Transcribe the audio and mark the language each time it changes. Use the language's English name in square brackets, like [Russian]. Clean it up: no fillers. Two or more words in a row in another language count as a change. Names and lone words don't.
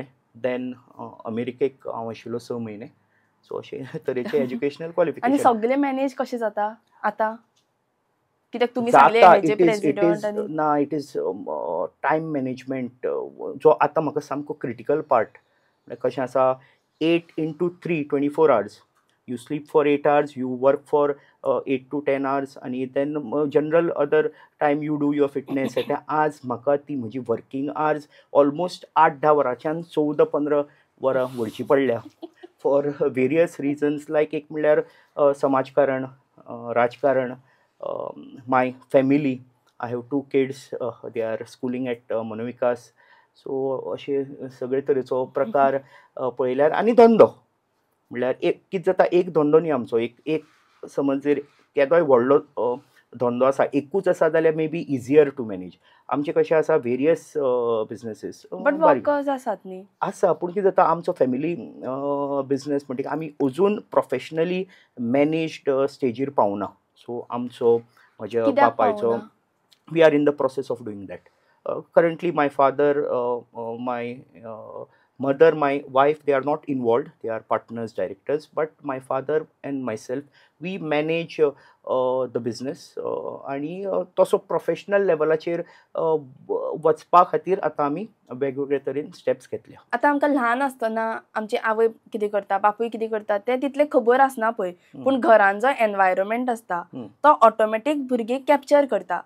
[Konkani] देन अमेरिकेक हांव आशिल्लो 6 म्हयने. सो अशें तरेचें एज्युकेशनल आनी क्वॉलिफिकेशन सगळें मॅनेज कशें जाता आतां. कित्याक तुमी जाता. सांगलें हेजे [English] It is [Konkani] प्रेसिडेंट आनी ना [English] it is time management [Konkani] जो आतां म्हाका सामको [English] critical part. [Konkani] कशें आसा 8 into 3 24 hours. [English] You sleep for 8 hours, you work for 8 to 10 hours आणि then general other time you do your fitness. [Konkani] आज म्हाका ती म्हजी [English] working hours [Konkani] ऑलमोस्ट 8-10 वरांच्यान 14-15 वरां व्हरची पडल्या [English] for various reasons. [Konkani] लायक एक म्हणल्यार समाजकारण, राजकारण, [English] my family. I have 2 kids. they are schooling at मनोविकास. [Konkani] सो अशे सगळे तरेचो प्रकार पळयल्यार. आनी धंदो म्हणल्यार एक कितें जाता एक धंदो न्ही आमचो. एक समज जर केदोय व्हडलो धंदो आसा एकूच आसा जाल्यार [English] may be easier to manage. [Konkani] आमचे कशें आसा [English] various businesses but workers [Konkani] आसात न्ही. आसा. पूण कितें जाता आमचो [English] family business [Konkani] म्हणटकीर आमी अजून [English] professionally managed [Konkani] स्टेजीर पावना. सो आमचो म्हज्या कित्याक बापायचो पावना? [English] We are in the process of doing that. Currently my father, my mother, my wife, they are not involved. They are partners, directors. But my father and myself, we manage the business [Konkani] आणि तसो प्रोफेशनल लेवलाचेर वचपा खातीर आतां आमी वेगवेगळे तरेन स्टेप्स घेतल्या. आतां आमकां ल्हान आसतना आमची आवय कितें करता, बापूय कितें करता तें तितलें खबर आसना पळय, पूण घरान जो एनवायरमेंट आसता तो ऑटोमॅटीक भुरगे कॅप्चर करता.